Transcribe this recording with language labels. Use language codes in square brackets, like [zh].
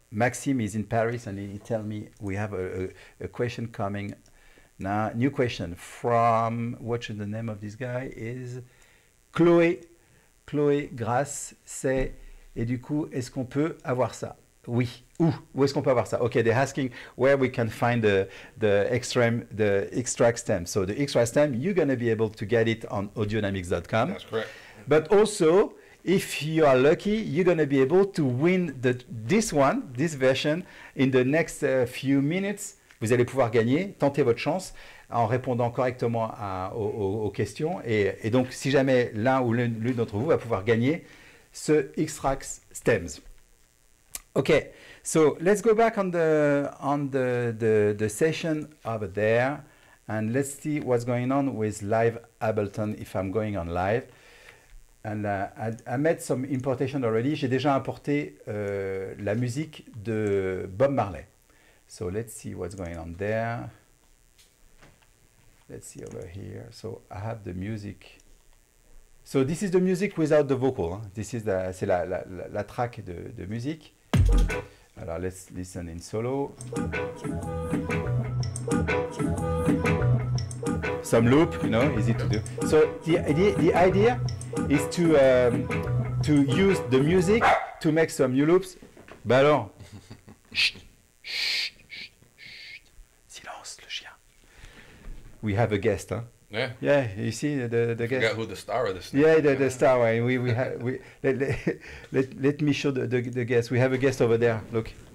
[en] Maxime is in Paris, and he tell me we have a question coming now. New question from, what's the name of this guy is Chloé Grasse. [fr] C'est, et du coup, est-ce qu'on peut avoir ça? Oui. Où est-ce qu'on peut avoir ça? [en] Okay, they're asking where we can find the XTRAX stem. So the XTRAX stem, you're going to be able to get it on audionamics.com. That's correct. But also, if you are lucky, you're going to be able to win this version, in the next few minutes. [fr] Vous allez pouvoir gagner, tenter votre chance en répondant correctement aux questions. Et donc, si jamais l'un ou l'une d'entre vous va pouvoir gagner ce XTRAX stems. [en] Okay, so let's go back on the session over there, and let's see what's going on with live Ableton if I'm going on live. And I made some importation already. [fr] J'ai déjà importé la musique de Bob Marley. [en] So let's see what's going on there. Let's see over here. So I have the music. So this is the music without the vocal. Hein. This is [fr] c'est la track de musique. [en] Alors, let's listen in solo. Some loop, you know, easy to do. So the idea is to use the music to make some new loops. [fr] Bah alors, silence, le chien. [en] We have a guest, huh? Yeah. Yeah, you see the guest. Forgot who the star of this. Yeah, the star. Let me show the guest. We have a guest over there. Look.